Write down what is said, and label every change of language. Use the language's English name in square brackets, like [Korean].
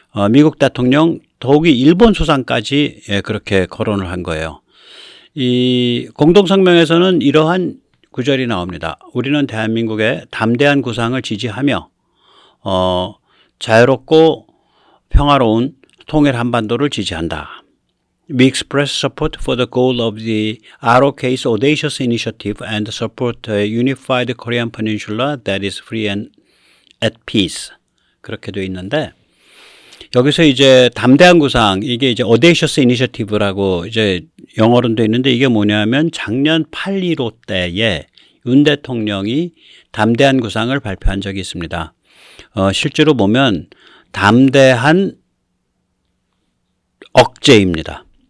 [Korean] 미국 대통령, 더욱이 일본 수상까지 그렇게 거론을 한 거예요. 이 공동성명에서는 이러한 구절이 나옵니다. 우리는 대한민국의 담대한 구상을 지지하며 자유롭고 평화로운 통일 한반도를 지지한다. [English] We express support for the goal of the ROK's audacious initiative and support a unified Korean peninsula that is free and at peace. [Korean] 그렇게 돼 있는데 여기서 이제 담대한 구상, 이게 이제 audacious initiative라고 이제 영어로는 돼 있는데 이게 뭐냐면 작년 8.15 때에 윤 대통령이 담대한 구상을 발표한 적이 있습니다. 실제로 보면 담대한 억제입니다.